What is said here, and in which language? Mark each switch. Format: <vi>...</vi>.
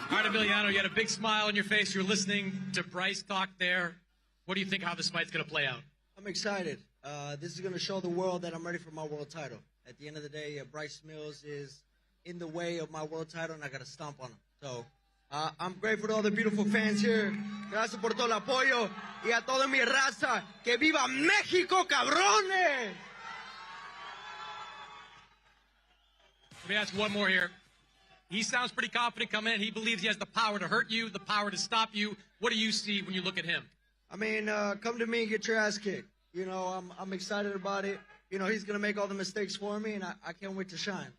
<en>All right, Emiliano, you had a big smile on your face. You were listening to Bryce talk there. What do you think how this fight's going to play out? I'm excited. This is going to show the world that I'm ready for my world title. At the end of the day, Bryce Mills is in the way of my world title, and I got to stomp on him. So I'm grateful to all the beautiful fans here.</en> <es>Gracias por todo el apoyo. Y a toda mi raza. ¡Que viva México, cabrones!</es> <en>Let me ask one more here. He sounds pretty confident coming in. He believes he has the power to hurt you, the power to stop you. What do you see when you look at him? I mean, come to me and get your ass kicked. You know, I'm excited about it. You know, he's going to make all the mistakes for me, and I can't wait to shine.</en>